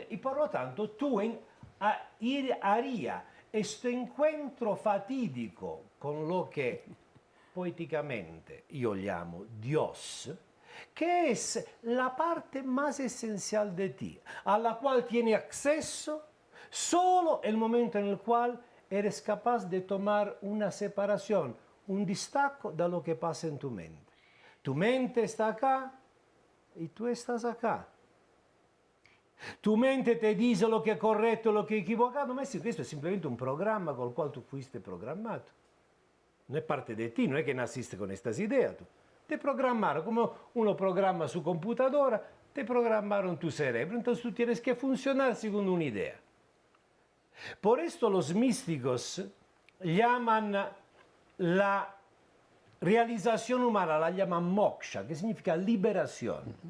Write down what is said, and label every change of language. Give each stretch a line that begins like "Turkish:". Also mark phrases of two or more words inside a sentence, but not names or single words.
Spanish: Y por lo tanto, tú harías este encuentro fatídico con lo que poéticamente yo llamo Dios, que es la parte más esencial de ti, a la cual tienes acceso solo el momento en el cual eres capaz de tomar una separación, un destaco de lo que pasa en tu mente. Tu mente está acá y tú estás acá. Tu mente te dice lo que
Italian: è corretto, lo che è equivocato, ma questo è simplemente un programma col quale tu fuiste programmato. Non è parte di te, non è che
Spanish: naciste con estas ideas tú. Te programaron, como uno programa su computadora, te programaron tu cerebro, entonces tú tienes que funcionar según una idea. Por esto los místicos llaman la realización humana, la llaman moksha, que significa liberación.